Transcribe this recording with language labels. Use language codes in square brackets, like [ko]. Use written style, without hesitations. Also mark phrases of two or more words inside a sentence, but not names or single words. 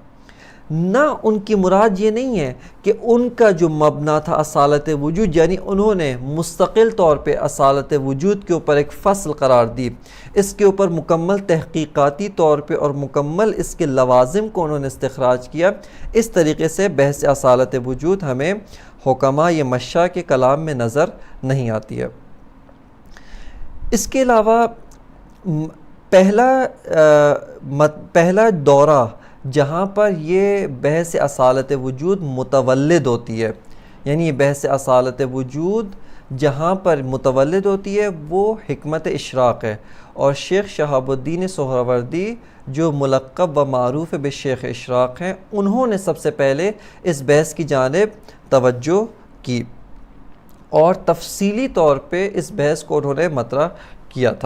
[ur] نہ ان کی مراد یہ نہیں ہے کہ ان کا جو مبنا تھا اصالت وجود، یعنی انہوں نے مستقل طور پہ اصالت وجود کے اوپر ایک فصل قرار دی، اس کے اوپر مکمل تحقیقاتی طور پہ اور مکمل اس کے لوازم کو انہوں نے استخراج کیا۔ اس طریقے سے بحث اصالت وجود ہمیں حکماء مشا کے کلام میں نظر نہیں آتی ہے۔ اس کے علاوہ پہلا دورہ جہاں پر یہ بحث اصالت وجود متولد ہوتی ہے، یعنی بحث اصالت وجود جہاں پر متولد ہوتی ہے وہ حکمت اشراق ہے، اور شیخ شہاب الدین سہروردی جو ملقب و معروف بشیخ اشراق ہیں، انہوں نے سب سے پہلے اس بحث کی جانب توجہ کی اور تفصیلی طور پہ اس بحث کو انہوں نے مطرح کیا تھا۔